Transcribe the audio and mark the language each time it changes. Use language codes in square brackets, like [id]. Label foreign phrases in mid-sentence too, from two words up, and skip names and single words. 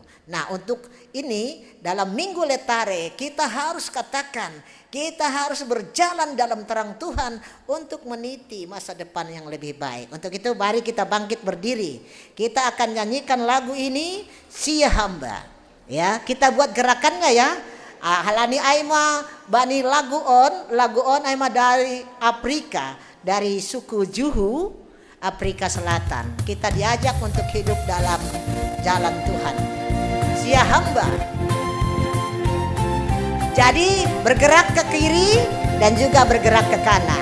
[id] Nah, untuk ini dalam Minggu Letare kita harus katakan, kita harus berjalan dalam terang Tuhan untuk meniti masa depan yang lebih baik. Untuk itu mari kita bangkit berdiri. Kita akan nyanyikan lagu ini, Sia Hamba. Ya, kita buat gerakannya ya. [bts] Halani aima bani lagu on aima [id] dari Afrika, dari suku Juhu, Afrika Selatan. Kita diajak untuk hidup dalam jalan Tuhan. Sia hamba. Jadi bergerak ke kiri dan juga bergerak ke kanan.